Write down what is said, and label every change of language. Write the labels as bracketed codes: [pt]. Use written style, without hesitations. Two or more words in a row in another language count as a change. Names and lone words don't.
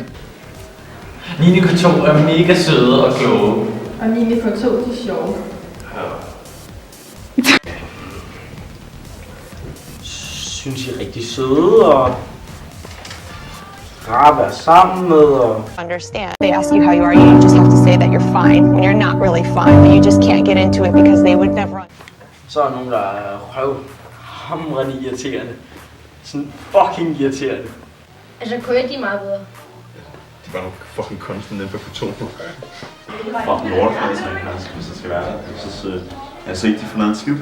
[da] 9.K2 er mega søde og kloge. Og 9.K2, de er sjove. Synes I er rigtig søde og rare at være sammen med og... [en] Understand. They ask you how you are, you just have to say that you're fine when you're not really fine, but you just can't get into it because they would never. [da] Så er der nogen, der er hamrende irriterende. Sådan fucking irriterende. Altså, Korea, de er meget bedre. De var nogle fucking kunstnere nede på K2. Fucking lortklasse, hvis det skal være. Jeg synes, altså ikke, de får noget skid.